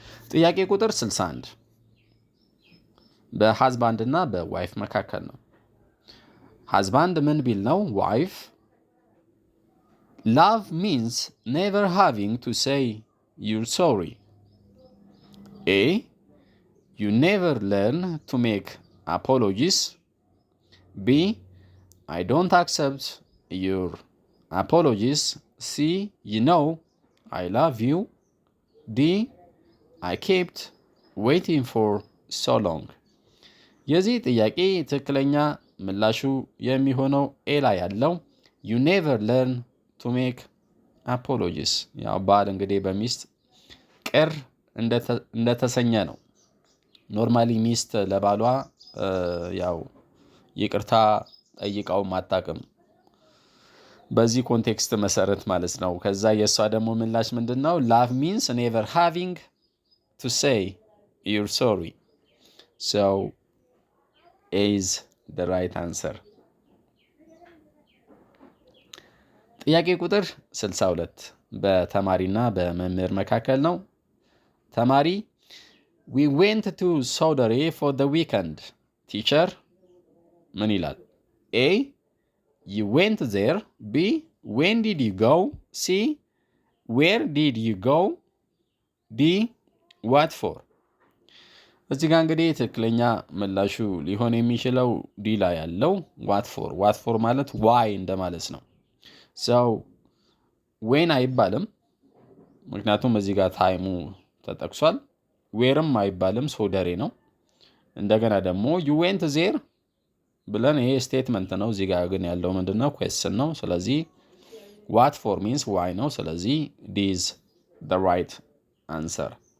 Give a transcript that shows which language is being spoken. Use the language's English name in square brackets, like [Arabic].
[Amharic] ጥያቄ ቁጥር 61 በሃዝባንድ እና በዋይፍ መካከል ነው። ሃዝባንድ ምን ቢል ነው ዋይፍ [English] Love means never having to say you're sorry. A. You never learn to make apologies. B. I don't accept your apologies. C. You know I love you. D. I kept waiting for so long. [Amharic] የዚህ ጥያቄ ትክክለኛ ምላሹ የሚሆነው ኤ ላይ ያለው [English] You never learn to make apologies. [Amharic] ያው ባል እንግዲህ በሚስት ቅር እንደተሰኘ ነው። ኖርማሊ ሚስት ለባሏ ያው ይቅርታ ጠይቃው ማጣቀም በዚህ ኮንቴክስት መሰረት ማለት ነው። ከዛ የሷ ደግሞ ምላሽ ምንድነው? [English] Love means never having to say you're sorry. So A is the right answer. [Amharic] ጥያቄ ቁጥር 62 በተማሪና በመምህር መካከል ነው። ተማሪ [English] we went to Saudi for the weekend. [Amharic] ቲቸር ምን ይላል? [English] A you went there. B when did you go? C where did you go? D what for? [Amharic] እዚህ ጋር እንግዲህ ትክክለኛ ምላሹ ሊሆን የሚችለው ዲ ላይ ያለው ዋት ፎር ማለት ዋይ እንደማለት ነው። ሰው ዌን አይባልም፣ ምክንያቱም እዚህ ጋር ታይሙ ተጠቅሷል። ዌርም አይባልም፣ ሶደሬ ነው። እንደገና ደግሞ ዩ ዌንት ዜር ብለን ይሄ ስቴትመንት ነው። እዚህ ጋር ግን ያለው ምንድነው? ኩዌስችን ነው። ስለዚህ [English] ዋት ፎር ሚንስ ዋይ [Amharic] ነው። ስለዚህ [English] ዲ ኢዝ ዘ ራይት አንሰር።